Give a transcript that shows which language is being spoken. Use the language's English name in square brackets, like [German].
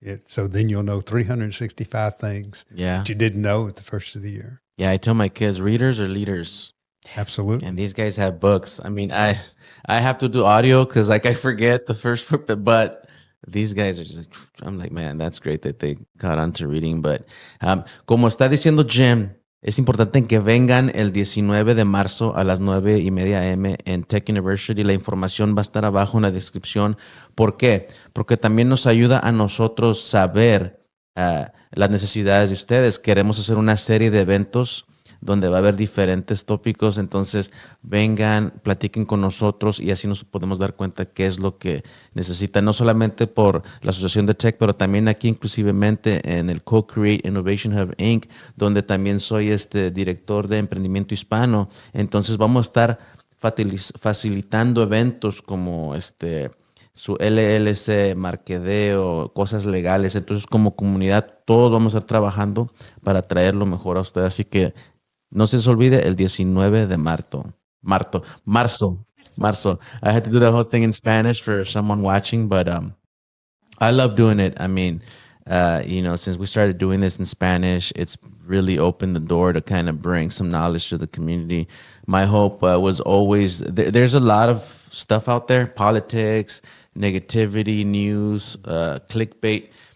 [English] So then you'll know 365 things that you didn't know at the first of the year. Yeah, I tell my kids, readers are leaders. Absolutely. And these guys have books. I mean, I have to do audio because like I forget the first book, but these guys are just, I'm like, man, that's great that they got onto reading. [Spanish] But como está diciendo Jim, es importante que vengan el 19 de marzo a las 9:30 a.m. en Tech University. La información va a estar abajo en la descripción. ¿Por qué? Porque también nos ayuda a nosotros saber las necesidades de ustedes. Queremos hacer una serie de eventos donde va a haber diferentes tópicos. Entonces, vengan, platiquen con nosotros y así nos podemos dar cuenta qué es lo que necesitan, no solamente por la Asociación de Tech, pero también aquí inclusivemente en el Co-Create Innovation Hub Inc., donde también soy director de emprendimiento hispano. Entonces, vamos a estar facilitando eventos como su LLC, marqueteo, cosas legales. Entonces, como comunidad, todos vamos a estar trabajando para traer lo mejor a ustedes. Así que no se les olvide el 19 de marzo. [English] I had to do the whole thing in Spanish for someone watching, but I love doing it. I mean, since we started doing this in Spanish, it's really opened the door to kind of bring some knowledge to the community. My hope was always there's a lot of stuff out there, politics, negativity, news, clickbait.